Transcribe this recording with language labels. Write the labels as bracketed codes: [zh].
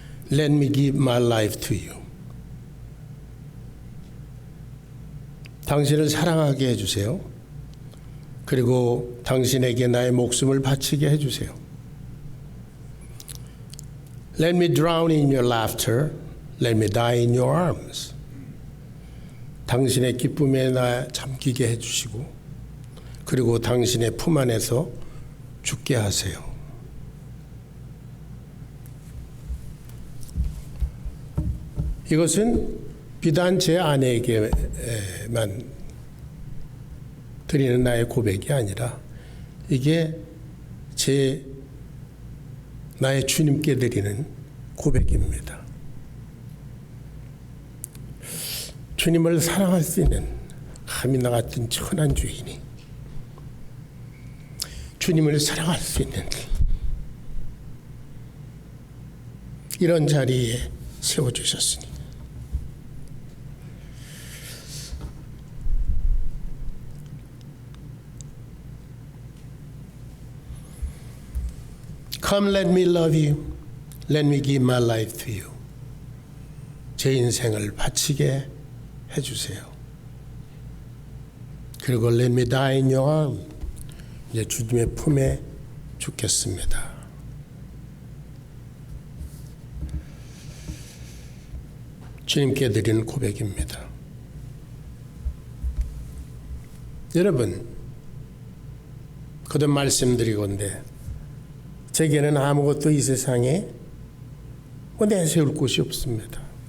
[en] Let me give my life to you. [ko] 당신을 사랑하게 해주세요. 그리고 당신에게 나의 목숨을 바치게 해주세요. [en] Let me drown in your laughter. Let me die in your arms. [ko] 당신의 기쁨에 나 잠기게 해주시고 그리고 당신의 품 안에서 죽게 하세요. 이것은 비단 제 아내에게만 드리는 나의 고백이 아니라 이게 나의 주님께 드리는 고백입니다. 주님을 사랑할 수 있는 감히 나 같은 천한 죄인이 주님을 사랑할 수 있는 이런 자리에 세워주셨으니 [en] Come, let me love you. Let me give my life to you. [ko] 제 인생을 바치게 해주세요. 그리고 [en] Let me die in your arms. [ko] 이제 주님의 품에 죽겠습니다. 주님께 드리는 고백입니다. 여러분, 거듭 말씀드리건대 제게는 아무것도 이 세상에 내세울 곳이 없습니다.